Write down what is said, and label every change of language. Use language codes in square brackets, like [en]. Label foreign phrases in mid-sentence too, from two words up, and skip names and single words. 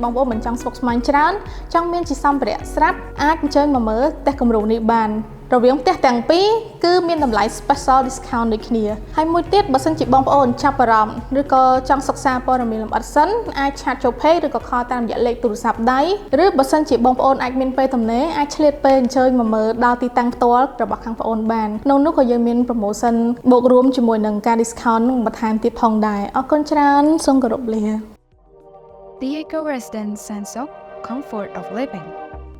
[km] បងប្អូនមិនចង់ស្មុគស្មាញច្រើនចង់មានជាសម្ភារៈស្រាប់អាចអញ្ជើញមកមើលផ្ទះគំរូនេះបានរវាងផ្ទះទាំងពីរគឺមានតម្លៃ [en] special discount [km] ដូចគ្នាហើយមួយទៀតបើសិនជាបងប្អូនចាប់អារម្មណ៍ឬក៏ចង់សិក្សាព័ត៌មានលម្អិតសិនអាចឆាតចូល page ឬក៏ call តាមរយៈលេខទូរស័ព្ទដៃឬបើសិនជាបងប្អូនអាចមានពេលទំនេរអាចឆ្លៀតពេលអញ្ជើញមកមើលដល់ទីតាំងផ្ទាល់របស់ខាងប្អូនបានក្នុងនោះក៏យើងមាន promotion បូករួមជាមួយនឹងការ discount នឹងបន្ថែមទៀតផងដែរអរគុណច្រើនសូមគោរពលា [en] The Eco Residence sense of comfort of living.